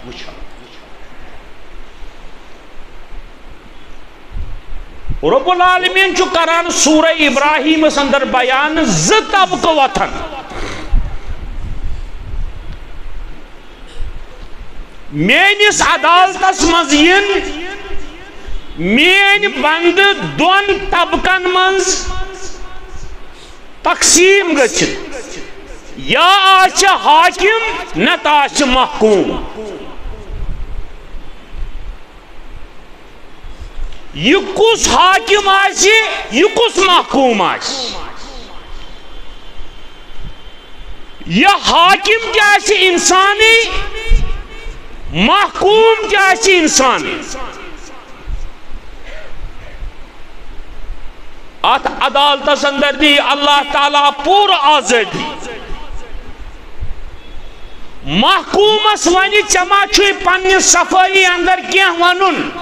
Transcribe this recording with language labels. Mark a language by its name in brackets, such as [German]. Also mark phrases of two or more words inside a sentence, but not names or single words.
[Kashmiri] رب العالمین چھُ کران سورہ ابراہیمس اندر بیان زٕ طبقہٕ وتھن میٲنِس عدالتس منٛز یِن میٲنۍ بندٕ دۄن طبقن منٛز تقسیٖم گٔژھِتھ یا آسہِ حاکم نتہٕ آسہِ محکوٗم یہ کس حاکم آسہِ یہ کس محکوم آسہِ یہ حاکم کیا آسہِ انسانی محکوم کیا آسہِ انسانی ات عدالتس اندر دی اللہ تعالیٰ پور آزادی محکومس ونہِ ژےٚ ما چھُے پننہِ صفٲیی اندر کینٛہہ ونُن